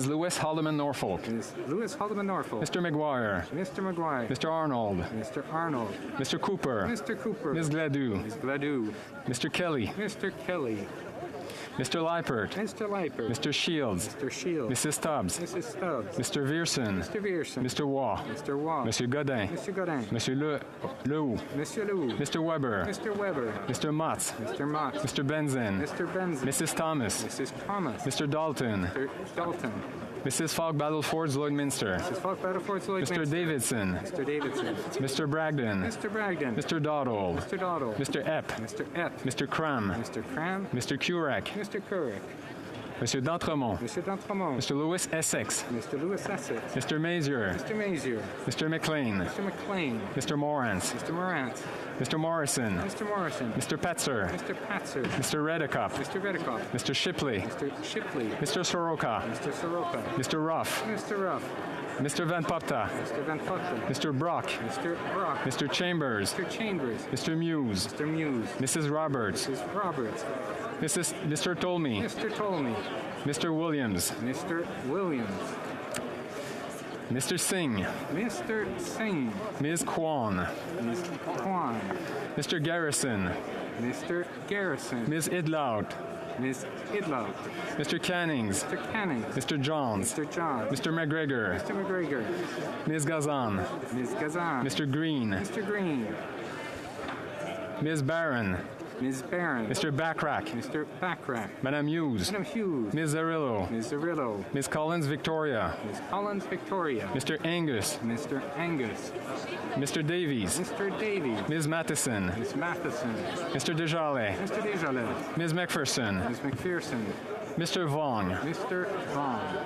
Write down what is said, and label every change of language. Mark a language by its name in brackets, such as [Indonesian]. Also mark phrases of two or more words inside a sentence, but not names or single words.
[English] Lewis Haldeman Norfolk. Ms. Lewis Haldeman Norfolk. Mr. McGuire. Mr. McGuire. Mr. Arnold. Mr. Arnold. Mr. Cooper. Mr. Cooper. Ms. Gladue. Ms. Gladue. Mr. Kelly. Mr. Kelly. Mr. Leipert. Mr. Leipert. Mr. Shields. Mr. Shields. Mrs. Stubbs. Mrs. Stubbs. Mr. Vierson. Mr. Vierson. Mr. Waugh. Mr. Waugh. Monsieur Godin. Mr. Godin. Monsieur Lehoux. Monsieur Lehoux. Mr. Weber. Mr. Weber. Mr. Motz. Mr. Motz. Mr. Benzin. Mr. Benzin. Mrs. Thomas. Mrs. Thomas. Mr. Dalton. Mr. Dalton. Mrs. Falk Battlefords Lloydminster. Mrs. Falk Battlefords Lloydminster. Mr. Davidson. Mr. Davidson. Mr. Bragdon. Mr. Bragdon. Mr. Doddle. Mr. Doddle. Mr. Epp. Mr. Epp. Mr. Cram. Mr. Cram. Mr. Curek. Mr. Curek. Monsieur d'Entremont. Mr. d'Entremont. Mr. Lewis Essex. Mr. Lewis Essex. Mr. Mazier. Mr. Mazier. Mr. McLean. Mr. McLean. Mr. Morantz. Mr. Morantz. Mr. Morrison. Mr. Morrison. Mr. Petzer. Mr. Patzer. Mr. Redekop. Mr. Redekop. Mr. Shipley. Mr. Shipley. Mr. Soroka. Mr. Soroka. Mr. Ruff. Mr. Ruff. Mr. Van Popta. Mr. Van Popta. Mr. Brock. Mr. Brock. Mr. Chambers. Mr. Chambers. Mr. Muse. Mr. Muse. Mrs. Roberts. Mrs. Roberts. Mr. Tolmie. Mr. Tolmie. Mr. Williams. Mr. Williams. Mr. Singh. Mr. Singh. Ms. Kwan. Ms. Kwan. Mr. Garrison. Mr. Garrison. Ms. Idlaut. Ms. Idlaut. Mr. Cannings. Mr. Cannings. Mr. Johns. Mr. Johns. Mr. McGregor. Mr. McGregor. Ms. Gazan. Ms. Gazan. Mr. Green. Mr. Green. Ms. Barron. Ms. Barron. Mr. Backrack. Mr. Backrack. Madame Hughes. Madam Hughes. Ms. Zarillo. Ms. Zarillo. Ms. Collins Victoria. Ms. Collins Victoria. Mr. Angus. Mr. Angus. Mr. Davies. Mr. Davies. Ms. Matheson. Ms. Matheson. Mr. Desjardins. Mr. Desjardins. Ms. McPherson. Ms. McPherson. Mr. Vaughn. Mr. Vaughn.